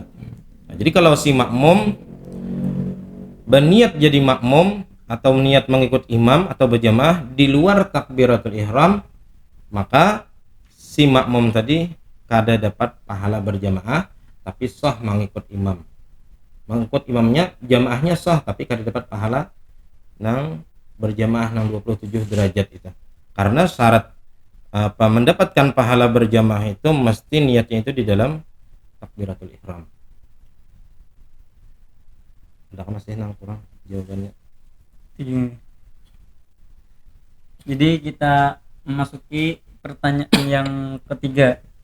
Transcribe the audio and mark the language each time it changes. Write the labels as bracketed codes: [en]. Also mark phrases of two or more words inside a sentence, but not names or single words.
[id] Nah, jadi kalau si makmum berniat jadi makmum atau niat mengikut imam atau berjamaah di luar takbiratul ihram, maka si makmum tadi kada dapat pahala berjamaah tapi sah mengikut imam. Mengikut imamnya jamaahnya sah tapi kada dapat pahala nang berjamaah nang 27 derajat itu. Karena syarat mendapatkan pahala berjamaah itu mesti niatnya itu di dalam takbiratul ihram. Ada masih nang kurang jawabannya? Jadi kita memasuki pertanyaan yang ketiga.